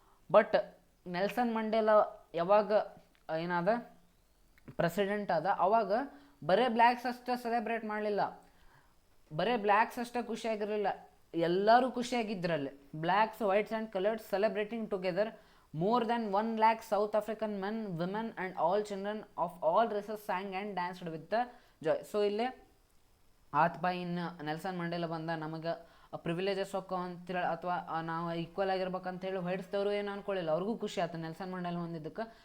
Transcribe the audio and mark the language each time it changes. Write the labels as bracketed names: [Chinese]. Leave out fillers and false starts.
[Kannada] But Nelson Mandela ಯಾವಾಗ ಏನಾದ president ಆದ ಅವಾಗ ಬರೇ ಬ್ಲ್ಯಾಕ್ಸ್ ಅಷ್ಟೇ ಸೆಲೆಬ್ರೇಟ್ ಮಾಡಲಿಲ್ಲ, ಬರೇ ಬ್ಲ್ಯಾಕ್ಸ್ ಅಷ್ಟೇ ಖುಷಿಯಾಗಿರಲಿಲ್ಲ, ಎಲ್ಲರೂ ಖುಷಿಯಾಗಿದ್ದರಲ್ಲಿ. [English] Blacks, whites and colours celebrating together. More than 1 lakh South African men, women and all children of all races sang and danced with the joy. [Kannada] So ಇಲ್ಲೇ ಆತ್ಪ ಇನ್ನು ನೆಲ್ಸನ್ ಮಂಡೇಲ ಬಂದ ನಮಗೆ privileges ಹೋಕ್ಕೋ ಅಂತೇಳಿ ಅಥವಾ ನಾವು ಈಕ್ವಲ್ ಆಗಿರ್ಬೇಕಂತೇಳಿ ವೈಟ್ಸ್ದವರು ಏನು ಅಂದ್ಕೊಳ್ಳಿಲ್ಲ, ಅವ್ರಿಗೂ ಖುಷಿ ಆಯ್ತು ನೆಲ್ಸನ್ ಮಂಡೇಲ ಹೊಂದಿದ್ದಕ್ಕೆ.